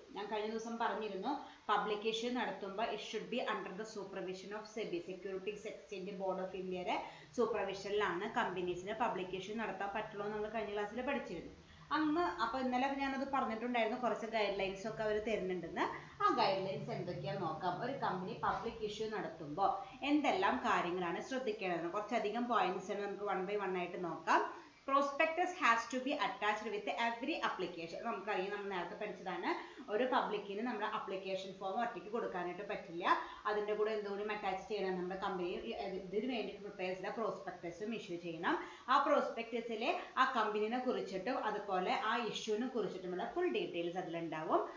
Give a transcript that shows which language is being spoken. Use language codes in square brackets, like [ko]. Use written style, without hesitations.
[ml] ഞാൻ കഴിഞ്ഞ ദിവസം പറഞ്ഞിരുന്നു പബ്ലിക് ഇഷ്യൂ നടത്തുമ്പോൾ [en] it should be under the supervision of SEBI, [ml] securities exchange board of ഇന്ത്യയുടെ സൂപ്പർവിഷനിലാണ് കമ്പനീസിന് പബ്ലിക് ഇഷ്യൂ നടത്താൻ പറ്റുള്ളൂ നമ്മൾ കഴിഞ്ഞ ക്ലാസ്സിൽ പഠിച്ചിരുന്നു. അപ്പോൾ ഇന്നലെ ഞാനത് പറഞ്ഞിട്ടുണ്ടായിരുന്നു, കുറച്ച് ഗൈഡ് ലൈൻസ് ഒക്കെ അവർ തരുന്നുണ്ടെന്ന്. ആ ഗൈഡ് ലൈൻസ് എന്തൊക്കെയാണെന്ന് നോക്കാം. ഒരു കമ്പനി പബ്ലിക് ഇഷ്യൂ നടത്തുമ്പോൾ എന്തെല്ലാം കാര്യങ്ങളാണ് ശ്രദ്ധിക്കേണ്ടത്, കുറച്ചധികം പോയിന്റ്സ് നമുക്ക് 1 by 1 ആയിട്ട് നോക്കാം. [en] Prospectus has to be attached with every application. [ml] നമുക്കറിയാം, നമ്മൾ നേരത്തെ പഠിച്ചതാണ്, ഒരു പബ്ലിക്കിന് നമ്മുടെ അപ്ലിക്കേഷൻ ഫോം ഒറ്റയ്ക്ക് കൊടുക്കാനായിട്ട് പറ്റില്ല. അതിൻ്റെ കൂടെ എന്തുകൊണ്ടും അറ്റാച്ച് ചെയ്യണം, നമ്മുടെ കമ്പനി ഇതിന് വേണ്ടി പ്രിപ്പയർ ചെയ്ത പ്രോസ്പെക്ടസും ഇഷ്യൂ ചെയ്യണം. ആ പ്രോസ്പെക്ടസിലെ ആ കമ്പനിനെ കുറിച്ചിട്ടും അതുപോലെ ആ ഇഷ്യൂവിനെ കുറിച്ചിട്ടുമുള്ള ഫുൾ ഡീറ്റെയിൽസ് അതിലുണ്ടാവും.